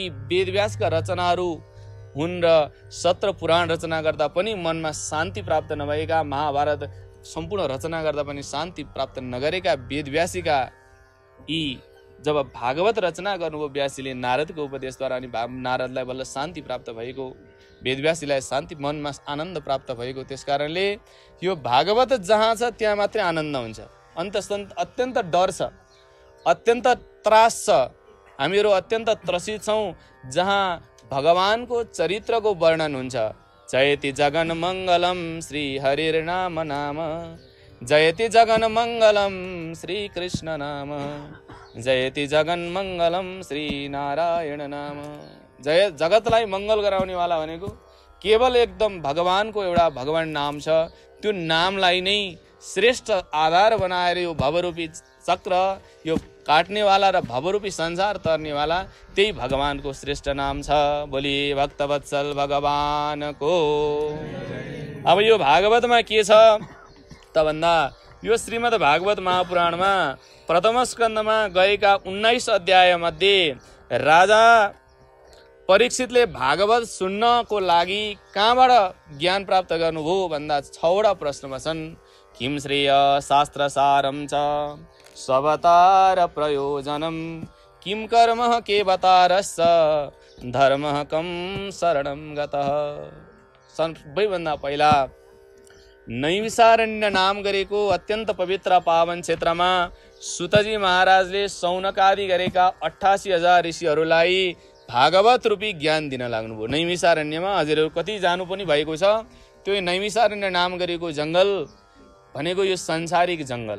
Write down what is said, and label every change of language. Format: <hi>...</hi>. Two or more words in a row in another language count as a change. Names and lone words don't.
<ne>वेदव्यासका रचनाहरू हुन् र 17 पुराण रचना गर्दा पनि मनमा शान्ति प्राप्त नभएका, महाभारत सम्पूर्ण रचना गर्दा पनि शान्ति प्राप्त नगरेका वेदव्यासीका यी जब भागवत रचना गर्नुभयो व्यासीले नारदको उपदेशद्वारा, अनि नारदलाई बल्ल शान्ति प्राप्त भएको, वेदव्यासीलाई शान्ति मनमा आनन्द प्राप्त भएको। त्यसकारणले यो भागवत जहाँ छ त्यहाँ मात्रै आनन्द हुन्छ। अत्यन्त डर छ, अत्यन्त त्रास छ। हामीहरू अत्यन्त त्रसित छौँ जहाँ भगवानको चरित्रको वर्णन हुन्छ।</ne> <sa>जयति जगन मङ्गलम श्री हरिर्नाम नाम, जयति जगन मङ्गलम श्री कृष्ण नाम, जयति जगन मङ्गलम श्री नारायण नाम।</sa> <ne>जगतलाई मङ्गल गराउनेवाला भनेको केवल एकदम भगवानको एउटा भगवान नाम छ। त्यो नामलाई नै श्रेष्ठ आधार बनाएर यो भवरूपी चक्र यो काट्नेवाला र भवरूपी संसार तर्नेवाला त्यही भगवानको श्रेष्ठ नाम छ। बोली भक्तवत्सल भगवानको। अब यो भागवतमा के छ त भन्दा यो श्रीमद् भागवत महापुराणमा प्रथम स्कन्धमा गएका 19 अध्याय मध्ये राजा परीक्षितले भागवत सुन्नको लागि कहाँबाट ज्ञान प्राप्त गर्नुभयो भन्दा 6वटा प्रश्नमा छन्।</ne> <sa>किम श्रेय शास्त्रसारं च स्ववतार प्रयोजनम, किम कर्म केवतारस्य धर्मः कम शरणं गतः।</sa> <ne>सबैभन्दा पहिला नैमिषारण्य नाम गरेको अत्यन्त पवित्र पावन क्षेत्रमा सुतजी महाराजले सौनकादि गरेका 88,000 ऋषिहरूलाई भागवत रूपी ज्ञान दिन लाग्नुभयो। नैमिषारण्यमा हजुरहरू कति जानु पनि भएको छ। त्यो नैमिषारण्य नाम गरेको जङ्गल भनेको यो संसारिक जङ्गल।</ne>